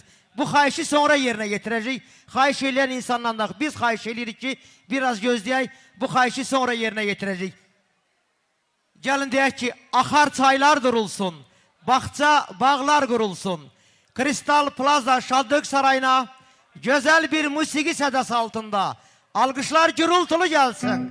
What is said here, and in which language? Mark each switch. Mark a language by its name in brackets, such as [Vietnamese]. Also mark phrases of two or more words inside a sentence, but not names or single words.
[Azerbaijani] Bu xahişi sonra yerine getirəcək. Xahiş eləyən insandan da biz xahiş eləyirik ki, biraz gözləyək, bu xahişi sonra yerine getirəcək. Gəlin deyək ki, axar çaylar durulsun, bağça, bağlar qurulsun. Kristal Plaza Şadlıq Sarayına güzel bir musiki sədası altında alqışlar gürültülü gelsin.